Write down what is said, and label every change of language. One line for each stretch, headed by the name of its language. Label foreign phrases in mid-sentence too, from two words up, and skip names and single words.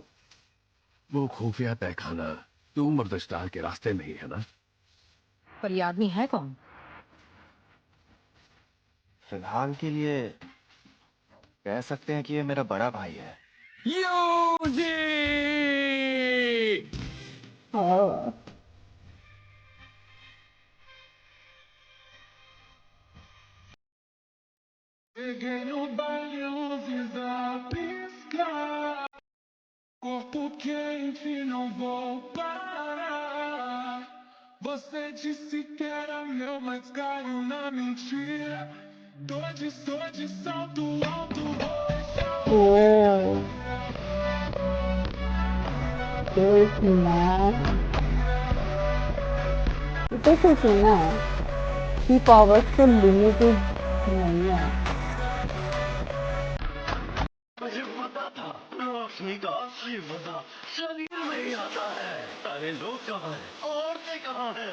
Hindi: वो खुफिया तहखाना तुम और दशदार के रास्ते में ही है ना? पर ये आदमी है कौन? फिलहाल के लिए कह सकते हैं कि ये मेरा बड़ा भाई है। यूजी! हाँ।
Portuguese: Corpo quente, não vou parar. Você disse que era meu, mas caiu na mentira. Tô de salto alto, vou deixar
English: ओ this man,
Hindi: इसे कुछ सुनना है कि पावर्स तो लिमिटेड नहीं है। मुझे पता था रोशनी का असली मजा शरीर में ही आता है। सारे लोग कहाँ हैं? औरतें कहाँ हैं?